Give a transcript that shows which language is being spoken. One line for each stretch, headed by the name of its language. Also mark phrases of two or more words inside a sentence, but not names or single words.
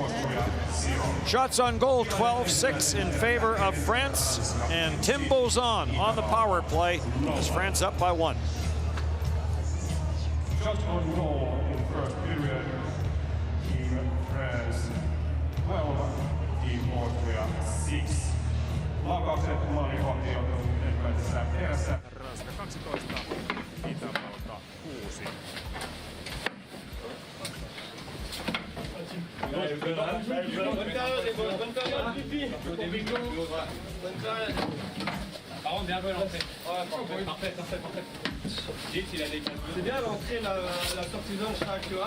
English: Shots on goal, 12-6 in favor of France, and Tim Lausanne on the power play as France up by 1. Shot on goal in first period. Team France 12, Team Austria 6.
Finnish: Laukaukset maalivahtiottelun ensimmäisessä erässä. Ranska 12, Itävalta 6.
French: C'est bien l'entrée, la sortie zone chaque vois.